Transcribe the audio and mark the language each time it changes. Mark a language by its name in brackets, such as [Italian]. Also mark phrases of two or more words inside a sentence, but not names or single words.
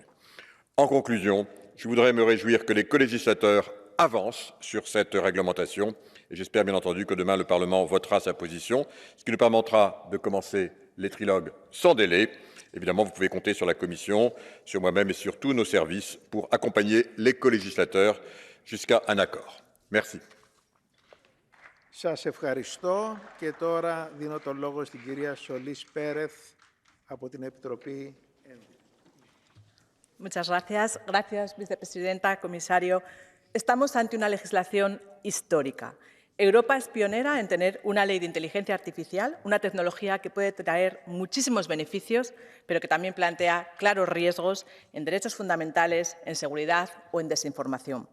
[French] En conclusion, je voudrais me réjouir que les colégislateurs avancent sur cette réglementation et j'espère bien entendu que demain le Parlement votera sa position, ce qui nous permettra de commencer les trilogues sans délai. Évidemment, vous pouvez compter sur la Commission, sur moi-même et sur tous nos services pour accompagner les colégislateurs jusqu'à un accord. Merci. [Greek] Σας ευχαριστώ και τώρα δίνω τον λόγο στην κυρία Σολής Πέρεθ από την Επιτροπή. [Spanish] Muchas gracias. Gracias, vicepresidenta, comisario. Estamos ante una legislación histórica. Europa es pionera en tener una ley de inteligencia artificial, una tecnología que puede traer muchísimos beneficios, pero que también plantea claros riesgos en derechos fundamentales, en seguridad o en desinformación.